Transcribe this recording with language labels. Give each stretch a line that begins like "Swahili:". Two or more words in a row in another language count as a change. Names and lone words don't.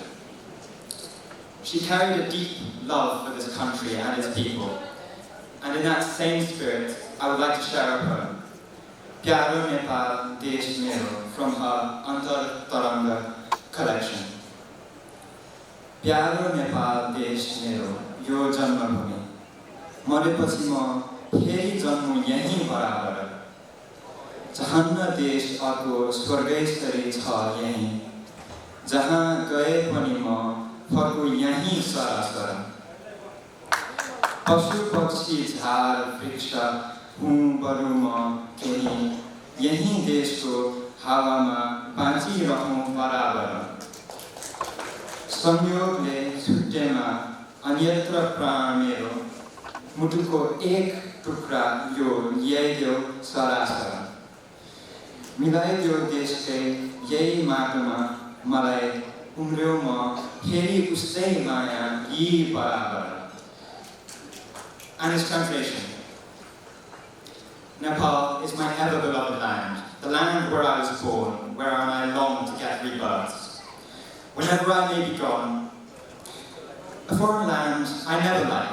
English: She carried a deep love for this country and its people, and in that same spirit, I would like to share a poem. Pyaro Nepal Desh Mero from her Antar Taranga collection.
Nepali: प्यारो नेपाल देश मेरो, यो जन्म भूमि. मरेपछि म फेरि जन्मूँ यही बराबर. जहान्न देश अर्को स्वर्गैस्तरी छ यही. जहाँ गए पनि म फर्कूँ यही सरासर. पशु पक्षी झार वृक्ष हूँ बरु म केही यही देशको हावामा बाँचिरहूँ बराबर संयोगले छुट्टेमा अन्यत्र प्राण मेरो मुटुको एक टुक्रा यो ल्याइदेऊ सरासर मिलाइदेऊ देशकै यही माटोमा मलाई उम्र्यो म फेरि उस्तै माया यी बराबर.
English: And its translation. Nepal is my ever-beloved land, the land where I was born, whereon I long to get rebirths. Whenever I may be gone, a foreign land I never like.